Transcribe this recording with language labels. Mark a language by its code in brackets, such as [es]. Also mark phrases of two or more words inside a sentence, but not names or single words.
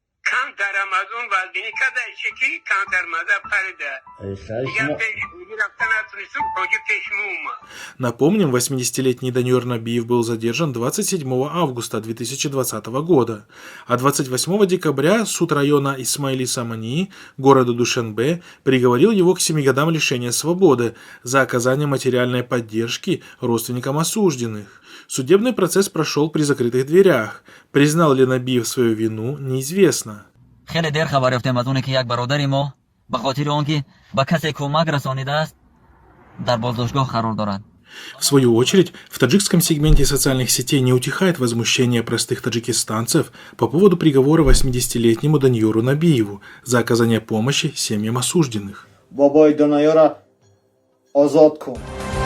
[ru] Напомним, 80-летний Даниюр Набиев был задержан 27 августа 2020 года, а 28 декабря суд района Исмаили-Самани города Душанбе приговорил его к 7 годам лишения свободы за оказание материальной поддержки родственникам осужденных. Судебный процесс прошел при закрытых дверях. Признал ли Набиев свою вину, неизвестно. [fa] خیلی دیر خبر یافتیم از اونی که یک برادری ما به خاطر آنکه به کسی کمک رسانیده است در بازداشتگاه قرار دارد. [ru] В свою очередь, в таджикском сегменте социальных сетей не утихает возмущение простых таджикистанцев по поводу приговора 80-летнему Даниюру Набиеву за оказание помощи семьям осужденных. [tg] Бабай Даниюра азад кун.